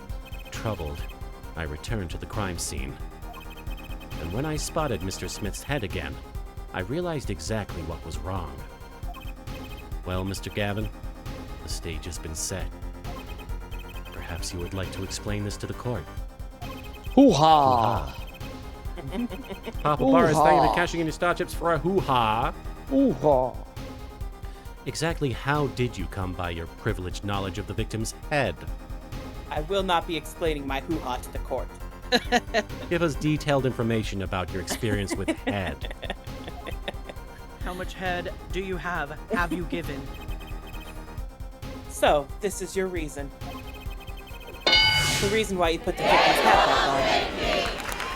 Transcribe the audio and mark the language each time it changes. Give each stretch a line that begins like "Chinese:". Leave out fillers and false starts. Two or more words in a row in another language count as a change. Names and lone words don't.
English: Troubled, I returned to the crime scene. And when I spotted Mr. Smith's head again, I realized exactly what was wrong. Well, Mr. Gavin, the stage has been set. Perhaps you would like to explain this to the court. Hoo-ha! Papa Boris, thank you Hoo-ha. for cashing in your star chips for a hoo-ha. Hoo-ha! Exactly how did you come by your privileged knowledge of the victim's head? I will not be explaining my hoo-ha to the court. Give us detailed information about your experience with head. How much head do you have? Have you given? So, this is your reason. The reason why you put the victim's hat back on.